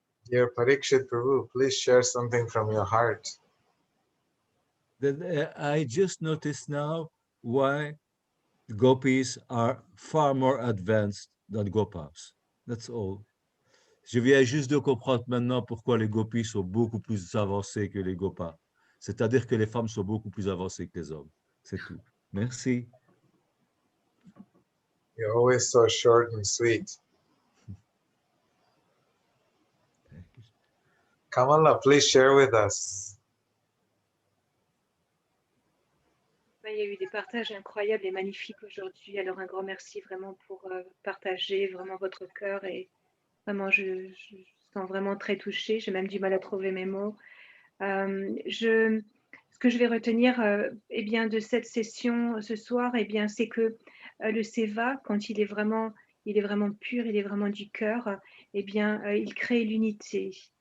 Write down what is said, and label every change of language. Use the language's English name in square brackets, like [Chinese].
[English] Dear Parikshit Prabhu, please share something from your heart. I just noticed now why gopis are far more advanced than gopas. That's all. [French] Je viens juste de comprendre maintenant pourquoi les gopis sont beaucoup plus avancés que les gopas. C'est-à-dire que les femmes sont beaucoup plus avancées que les hommes. C'est tout. Merci. [English] You're always so short and sweet. Kamala, please share with us. [French] Il y a eu des partages incroyables et magnifiques aujourd'hui. Alors un grand merci vraiment pour partager vraiment votre cœur, et vraiment je sens vraiment très touchée. J'ai même du mal à trouver mes mots. Ce que je vais retenir eh bien, de cette session ce soir, eh bien, c'est que le Seva, quand il est vraiment pur, il est vraiment du cœur, eh bien, il crée l'unité.